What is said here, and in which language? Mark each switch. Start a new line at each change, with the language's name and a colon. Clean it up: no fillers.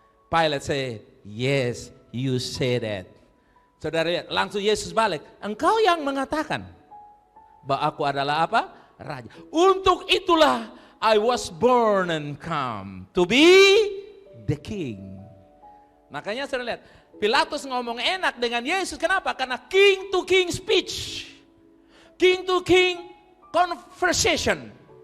English: Pilate said, yes, you say that.
Indonesian: Saudara lihat, langsung Yesus balik. Engkau yang mengatakan bahwa aku adalah apa? Raja. Untuk itulah
English: I was born and come to be the king.
Indonesian: Makanya saudara lihat, Pilatus ngomong enak dengan Yesus. Kenapa? Karena
English: king to king speech. King to king conversation.